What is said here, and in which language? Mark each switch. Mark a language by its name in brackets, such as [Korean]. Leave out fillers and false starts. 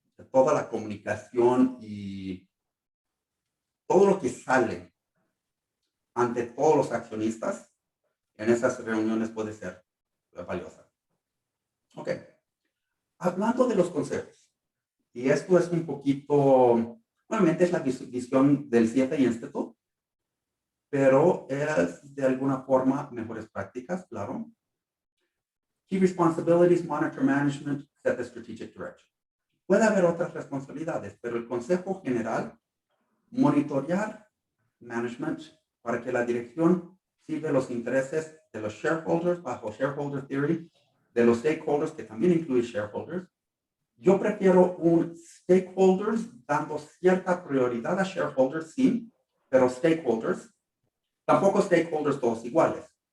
[Spanish] Toda la comunicación y todo lo que sale ante todos los accionistas en esas reuniones puede ser valiosa. Ok. Hablando de los consejos, y esto es un poquito, obviamente es la visión del CFA Institute, pero es de alguna forma mejores prácticas, claro. [English] Key responsibilities, monitor management, set the strategic direction. [Spanish] Puede haber otras responsabilidades, pero el consejo general, monitorear management, para que la dirección sirva los intereses de los shareholders bajo shareholder theory, de los stakeholders, que también incluye shareholders. Yo prefiero un stakeholders dando cierta prioridad a shareholders, sí, pero stakeholders, tampoco stakeholders todos iguales.